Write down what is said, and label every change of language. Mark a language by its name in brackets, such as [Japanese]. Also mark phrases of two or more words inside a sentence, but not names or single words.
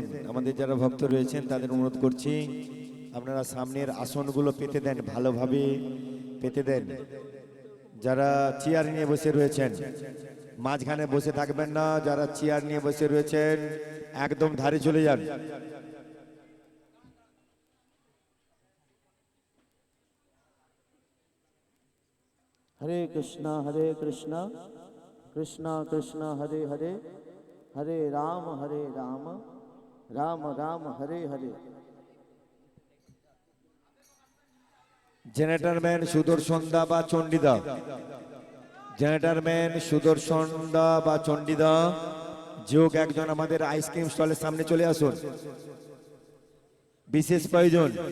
[Bangla] আমাদের যারা ভক্ত রয়েছেন তাদের অনুরোধ করছি, আপনারা সামনের আসনগুলো পেতে দেন, ভালোভাবে পেতে দেন। যারা চেয়ার নিয়ে বসে রয়েছেন মাঝখানে বসে থাকবেন না, যারা চেয়ার নিয়ে বসে রয়েছেন একদম ধারে চলে যান। [Sanskrit] हरे कृष्णा कृष्णा कृष्णा हरे हरे, हरे राम राम राम हरे हरे। [English] generator man [Bangla] সুদর্শন দা বা চণ্ডীদা, [English] generator man [Bangla] সুদর্শন দা বা চণ্ডীদা, যোগ একজন আমাদের [English] ice cream stallের [Bangla] সামনে চলে আসুন, বিশেষ প্রয়োজন।